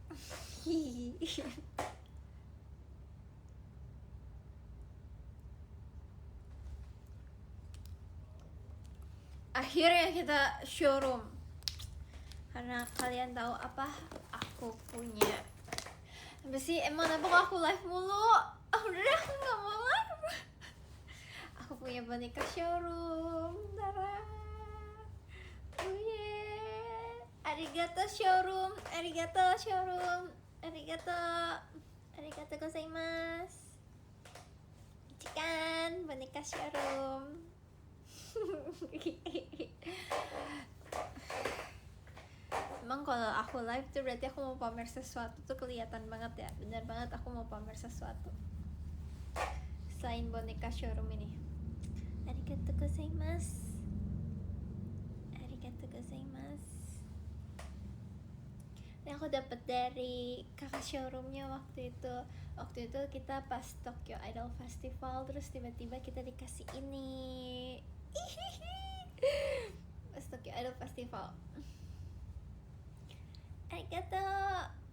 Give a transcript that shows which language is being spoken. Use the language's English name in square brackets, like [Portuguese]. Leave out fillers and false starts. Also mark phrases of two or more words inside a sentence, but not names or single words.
[Indonesian] Akhirnya kita showroom. Karena kalian tahu apa aku punya. Apa sih emang kenapa aku live mulu? Udah aku nggak mau live. Aku punya boneka showroom. Tara. [English] Oh yeah. [Japanese] Arigato showroom. Arigato showroom. Arigato. ありがとうございます. [Indonesian] Ichikan boneka showroom. Emang kalau aku live tuh berarti aku mau pamer sesuatu tuh kelihatan banget ya. Bener banget aku mau pamer sesuatu selain boneka showroom ini. [Japanese] ありがとうございます。ありがとうございます. [Indonesian] Ini aku dapat dari kakak showroomnya waktu itu. Waktu itu kita pas Tokyo Idol Festival, terus tiba-tiba kita dikasih ini. Pas Tokyo Idol Festival. [Japanese] Arigatou.